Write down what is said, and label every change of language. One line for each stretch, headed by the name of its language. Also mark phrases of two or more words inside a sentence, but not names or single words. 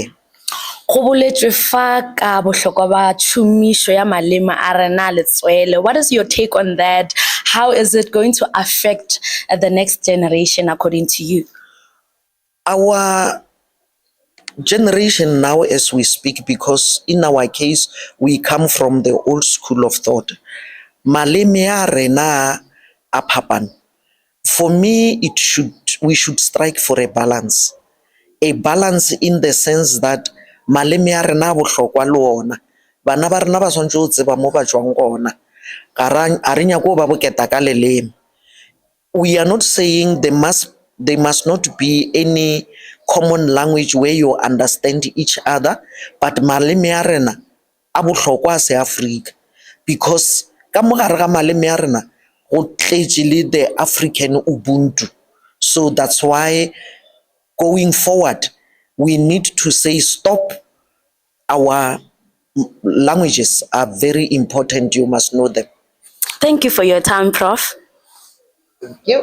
English: What is your take on that? how is it going to affect the next generation according to you? Our generation now, as we speak, because in our case we come from the old school of thought,
Southern Sotho: maleme a rena a phapane.
English: For me, we should strike for a balance in the sense that
Southern Sotho: maleme a rena a bohlokwa le ona, bana ba rena ba tshwanetse ho tseba mo ba tswang gona, a re nyake ho ba boketa ka leleme.
English: We are not saying there must not be any common language where you understand each other, but
Southern Sotho: maleme a rena a bohlokwa a se Africa,
English: because
Southern Sotho: ka mogare ga maleme a rena go tletse le
English: the African Ubuntu. So that's why going forward we need to say stop. Our languages are very important, you must know them. Thank you for your time, Prof. Yep.